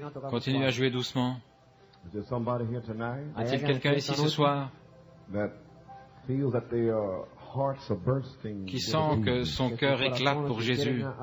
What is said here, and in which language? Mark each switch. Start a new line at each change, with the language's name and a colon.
French: Continuez à jouer doucement.
English: Is there somebody here tonight
French: Y a-t-il quelqu'un ici ce soir
English: that feels that they are
French: qui sent que son cœur éclate pour Jésus.